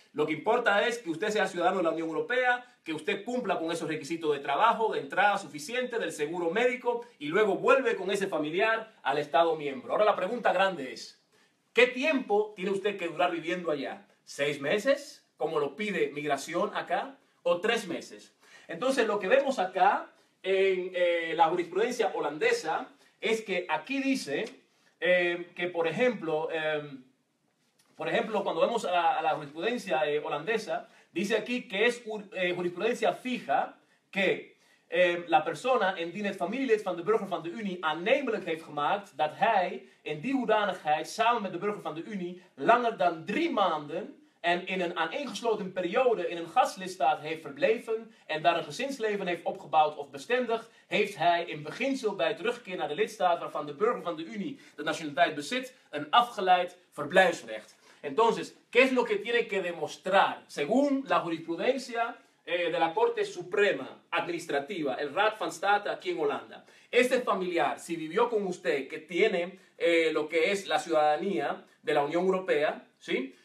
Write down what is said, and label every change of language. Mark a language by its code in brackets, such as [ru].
[es] Lo que importa es que usted sea ciudadano de la Unión Europea, que usted cumpla con esos requisitos de trabajo, de entrada suficiente, del seguro médico y luego vuelve con ese familiar al Estado miembro. Ahora la pregunta grande es, ¿qué tiempo tiene usted que durar viviendo allá? ¿6 meses, como lo pide migración acá, o 3 meses? Entonces lo que vemos acá en la jurisprudencia holandesa es que aquí dice que, por ejemplo, cuando vemos a la jurisprudencia holandesa, dice aquí que es jurisprudencia fija que la persona [nl] indien het familielid van de burger van de Unie aannemelijk heeft gemaakt dat hij in die hoedanigheid samen met de burger van de Unie langer dan 3 maanden en in een aaneengesloten periode in een gastlidstaat heeft verbleven en daar een gezinsleven heeft opgebouwd of bestendigd, heeft hij in beginsel bij terugkeer naar de lidstaat waarvan de burger van de Unie de nationaliteit bezit, een afgeleid verblijfsrecht. [es] Entonces, ¿qué es lo que tiene que demostrar? Según la jurisprudencia de la Corte Suprema Administrativa, el Raad van State aquí en Holanda, este familiar, si vivió con usted, que tiene lo que es la ciudadanía de la Unión Europea, ¿sí?